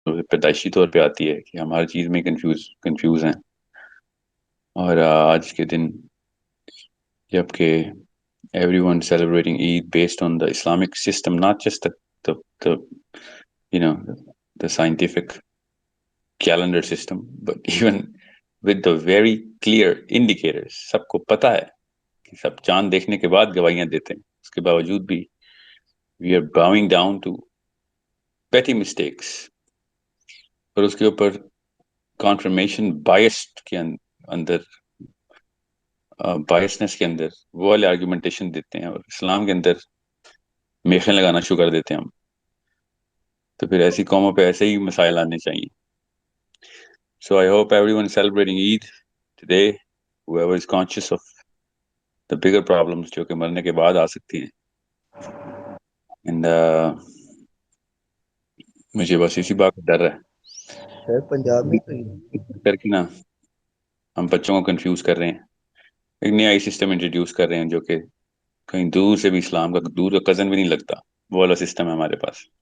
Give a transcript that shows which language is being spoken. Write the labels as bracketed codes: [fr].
[ur] پیدائشی طور پہ آتی ہے کہ ہم ہر چیز میں کنفیوز ہیں. اور آج کے دن جبکہ [en] everyone celebrating Eid based on the Islamic system, not just the you know the scientific calendar system, but even with the very clear indicators. [ur] سب کو پتا ہے کہ سب چاند دیکھنے کے بعد گواہیاں دیتے ہیں، اس کے باوجود بھی [en] we are bowing down to petty mistakes. [ur] اور اس کے اوپر [en] confirmation biased [ur] کے اندر بائسنس کے اندر وہ والے آرگومنٹیشن دیتے ہیں، اور اسلام کے اندر میخیں لگانا شروع کر دیتے ہیں ہم. تو پھر ایسی قوموں پہ ایسے ہی مسائل آنے چاہیے. [en] So I hope everyone celebrating Eid today, whoever is conscious of the bigger problems [ur] جو کہ مرنے کے بعد آ سکتی ہیں. And مجھے بس اسی بات کا ڈر ہے سر پنجاب میں تو کر کے نا ہم بچوں کو کنفیوز کر رہے ہیں. ایک نیا آئی سسٹم انٹروڈیوس کر رہے ہیں جو کہ کہیں دور سے بھی اسلام کا دور کا کزن بھی نہیں لگتا، وہ والا سسٹم ہے ہمارے پاس.